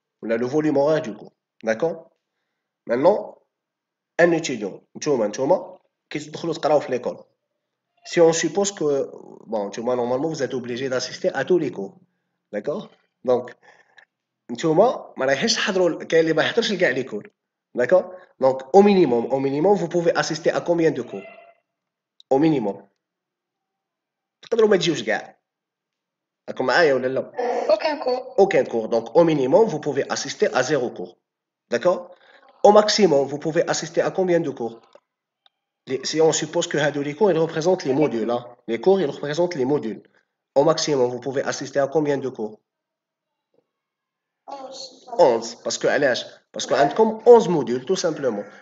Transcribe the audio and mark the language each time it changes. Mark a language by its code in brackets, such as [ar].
[fr] Ou le volume horaire du cours. D'accord? Maintenant, un étudiant, qui se trouve à l'école. Si on suppose que, bon, normalement, vous êtes obligé d'assister à tous les cours. D'accord? [ar] Donc, نتوما ما رايحينش تحضروا كاين اللي ما يحضرش لكاع لي كور داكور دونك [fr] au minimum vous pouvez assister à combien de cours au minimum [ar] تقدروا ما تجيوش كاع راكم معايا ولا لا [fr] Aucun cours. aucun cours donc au minimum vous pouvez assister à 0 cours d'accord au maximum vous pouvez assister à combien de cours si on suppose que les cours ils représentent les modules hein. Les cours ils représentent les modules au maximum vous pouvez assister à combien de cours 11 parce que عندكم 11 modules tout simplement.